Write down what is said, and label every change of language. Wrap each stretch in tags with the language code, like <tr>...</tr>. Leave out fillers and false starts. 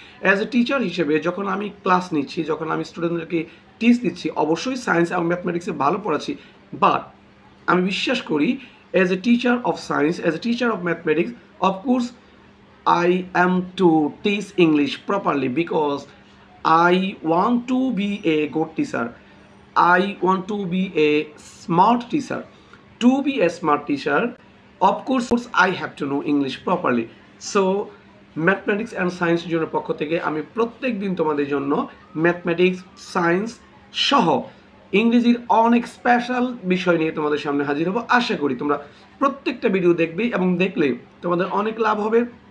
<en>as a teacher</en> <bn>হিসেবে যখন আমি ক্লাস নিচ্ছি, যখন আমি স্টুডেন্টদেরকে টিচ দিচ্ছি, অবশ্যই সায়েন্স এবং ম্যাথমেটিক্সে ভালো পড়াচ্ছি, বাট আমি বিশ্বাস করি</bn> <en>As a teacher of science, as a teacher of mathematics, of course I am to teach English properly, because I want to be a good teacher. I want to be a smart teacher. To be a smart teacher, of course I have to know English properly.</en> <bn>So mathematics and science জন্য পক্ষ থেকে আমি প্রত্যেক দিন তোমাদের জন্য mathematics, science সহ ইংরেজির অনেক স্পেশাল বিষয় নিয়ে তোমাদের সামনে হাজির হবো। আশা করি তোমরা প্রত্যেকটা ভিডিও দেখবে এবং দেখলে তোমাদের অনেক লাভ হবে।</bn>